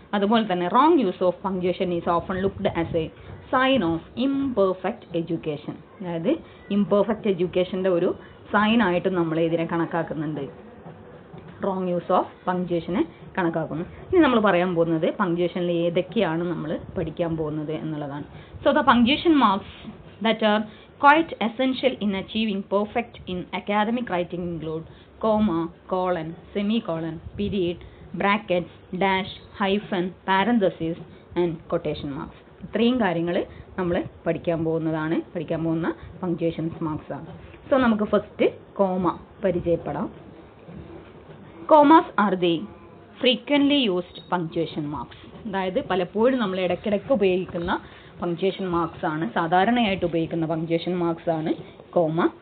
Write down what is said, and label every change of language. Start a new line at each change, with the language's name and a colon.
Malayalam: അതുപോലെ തന്നെ
English: Wrong use of punctuation is often looked as a sign of imperfect education.
Malayalam: അതായത് imperfect എഡ്യൂക്കേഷൻ്റെ ഒരു sign ആയിട്ട് നമ്മൾ ഇതിനെ കണക്കാക്കുന്നുണ്ട്. റോങ് യൂസ് ഓഫ് പങ്ക്ച്വേഷനെ കണക്കാക്കുന്നു. ഇനി നമ്മൾ പറയാൻ പോകുന്നത് പങ്ക്ച്വേഷനിൽ ഏതൊക്കെയാണ് നമ്മൾ പഠിക്കാൻ പോകുന്നത് എന്നുള്ളതാണ്.
English: So the punctuation marks that are quite essential in achieving perfect in academic writing include comma, colon, semicolon, period, brackets, dash, hyphen, parenthesis and quotation marks.
Malayalam: ഇത്രയും കാര്യങ്ങൾ നമ്മൾ പഠിക്കാൻ പോകുന്ന പങ്ക്ച്വേഷൻസ് മാർക്സ് ആണ്. സോ നമുക്ക് ഫസ്റ്റ് കോമ പരിചയപ്പെടാം.
English: Commas are the frequently used punctuation marks.
Malayalam: അതായത് പലപ്പോഴും നമ്മൾ ഇടയ്ക്കിടയ്ക്ക് ഉപയോഗിക്കുന്ന പങ്ക്ച്വേഷൻ മാർക്സ് ആണ്, സാധാരണയായിട്ട് ഉപയോഗിക്കുന്ന പങ്ക്ച്വേഷൻ മാർക്സ് ആണ് കോമ.